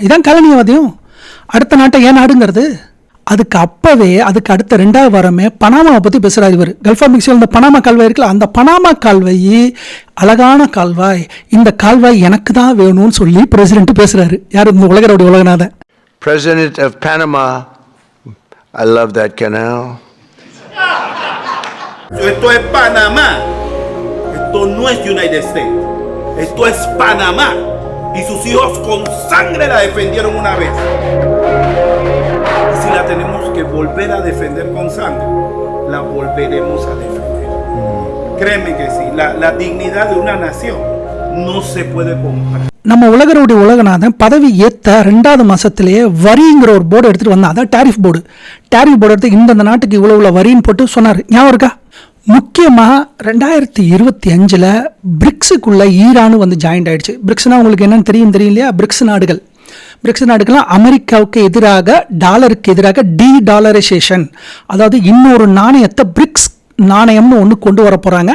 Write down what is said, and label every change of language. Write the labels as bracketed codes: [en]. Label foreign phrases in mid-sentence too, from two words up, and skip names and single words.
[ta] இதான் காலனியவாதியம். அடுத்த நாட்டை ஏன் நாடுங்கிறது? அதுக்கு அடுத்த 2வது வாரமே பனாமாவை பற்றி பேசுகிறார் இவர். கல்ஃப் ஆஃப் மெக்சிகோ, இந்த பனாமா கால்வாய் இருக்குல்ல, அந்த பனாமா கால்வாய் அழகான கால்வாய், இந்த கால்வாய் எனக்கு தான் வேணும்னு சொல்லி பிரசிடென்ட் பேசுகிறாரு. யார்? இந்த உலகநாதன். [en] President of Panama, I love that canal. [es] Esto es Panamá. Esto no es United States. Esto es Panamá. Y sus hijos con sangre la defendieron una vez. Y si la tenemos que volver a defender con sangre, la volveremos a defender. Créeme que sí. La dignidad de una nación no se puede comprar. [ta] நம்ம உலகநாதன் பதவி ஏற்ற 2வது மாதத்திலேயே வரிங்கிற ஒரு போர்டு எடுத்துகிட்டு வந்தான். அதான் [en] tariff board [ta] எடுத்து இந்த நாட்டுக்கு இவ்வளோ வரின்னு போட்டு சொன்னார். ஞாபகம் இருக்கா? முக்கியமாக 2025 பிரிக்ஸுக்குள்ளே ஈரான் வந்து ஜாயின்ட் ஆகிடுச்சு. பிரிக்ஸ்னால் உங்களுக்கு என்னென்னு தெரியும் இல்லையா? பிரிக்ஸ் நாடுகள்லாம் அமெரிக்காவுக்கு எதிராக, டாலருக்கு எதிராக டாலரைசேஷன், அதாவது இன்னொரு நாணயத்தை பிரிக்ஸ் நாணயம்னு ஒன்று கொண்டு வர போகிறாங்க.